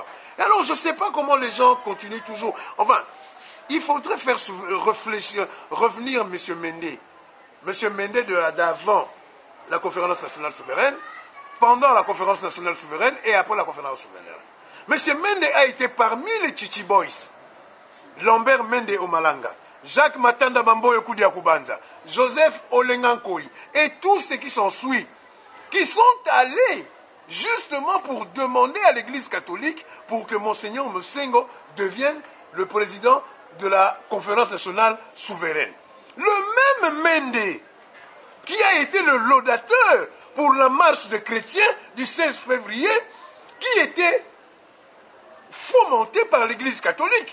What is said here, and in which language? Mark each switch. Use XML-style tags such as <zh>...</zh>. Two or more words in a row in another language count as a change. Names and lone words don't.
<fr>Alors, je ne sais pas comment les gens continuent toujours. Enfin, il faudrait faire réfléchir, revenir M. Mende. M. Mende d'avant la conférence nationale souveraine, pendant la conférence nationale souveraine et après la conférence souveraine. M. Mende a été parmi les Chichi Boys. Lambert Mende Omalanga, Jacques Matanda Bamboyo Koudia Kubanza, Joseph Olengankoi et tous ceux qui s'en suivent, qui sont allés justement pour demander à l'Église catholique pour que Monseigneur Mosengo devienne le président de la conférence nationale souveraine. Le même Mende qui a été le laudateur pour la marche des chrétiens du 16 février, qui était fomenté par l'Église catholique.</fr>